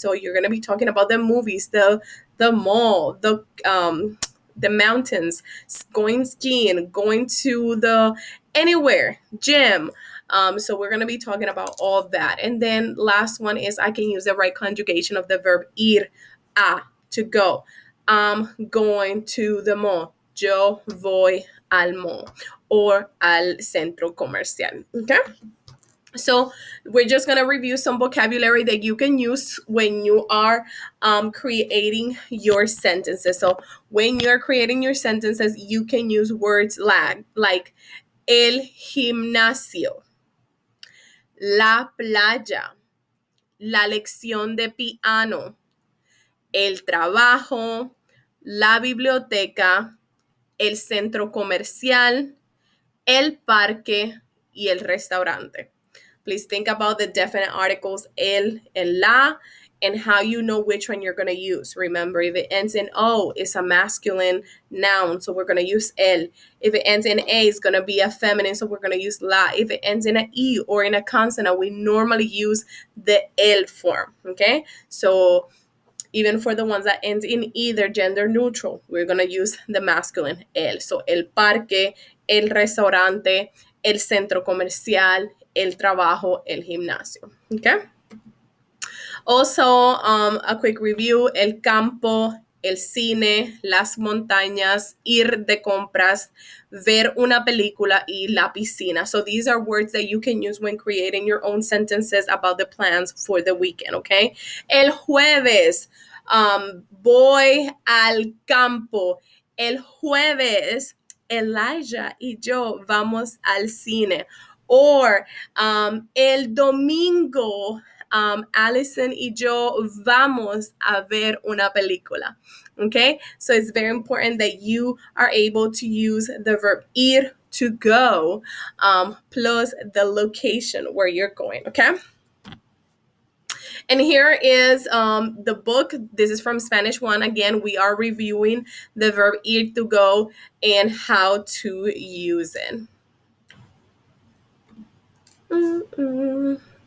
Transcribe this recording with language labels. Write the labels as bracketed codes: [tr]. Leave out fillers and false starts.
[en] So you're going to be talking about the movies, the mall, the mountains, going skiing, going to the anywhere, gym. So we're going to be talking about all of that. And then last one is I can use the right conjugation of the verb ir, to go. I'm going to the mall. [es] Yo voy al mall or al centro comercial. [en] Okay? So we're just going to review some vocabulary that you can use when you are creating your sentences. So when you're creating your sentences, you can use words like [es] el gimnasio, la playa, la lección de piano, el trabajo, la biblioteca, el centro comercial, el parque y el restaurante. [en] Please think about the definite articles el and la and how you know which one you're going to use. Remember, if it ends in O, it's a masculine noun, so we're going to use el. If it ends in A, it's going to be a feminine, so we're going to use la. If it ends in an E or in a consonant, we normally use the el form, okay? So even for the ones that end in E, they're gender neutral. We're going to use the masculine el. [es] So el parque, el restaurante, el centro comercial, el trabajo, el gimnasio. Okay? [en] Also, a quick review, [es] el campo, el cine, las montañas, ir de compras, ver una película y la piscina. [en] So these are words that you can use when creating your own sentences about the plans for the weekend, okay? [es] El jueves, voy al campo. El jueves, Elijah y yo vamos al cine. Or el domingo, Allison y yo vamos a ver una película. [en] Okay, so it's very important that you are able to use the verb ir, to go, plus the location where you're going. Okay. And here is the book. This is from Spanish 1. Again, we are reviewing the verb ir, to go, and how to use it.